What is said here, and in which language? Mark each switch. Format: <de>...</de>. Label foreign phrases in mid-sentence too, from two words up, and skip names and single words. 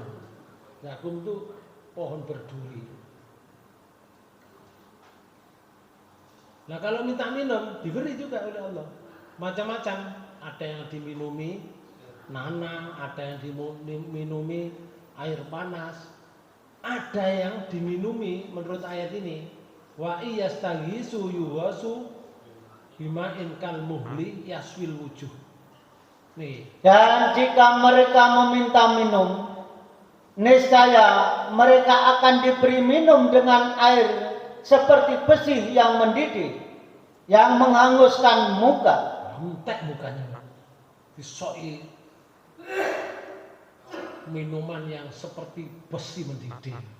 <id>Zakum itu pohon berduri. Nah kalau minta minum diberi juga oleh Allah, macam-macam. Ada yang diminumi nanah, ada yang diminumi air panas, ada yang diminumi menurut ayat ini</id> <ar>وإن يستغيثوا يغاثوا بماء كالمهل يشوي الوجوه.</ar> <id>Nih. Dan jika mereka meminta minum, niscaya mereka akan diberi minum dengan air seperti besi yang mendidih, yang menghanguskan muka. Entek mukanya, disoi minuman yang seperti besi mendidih.</id>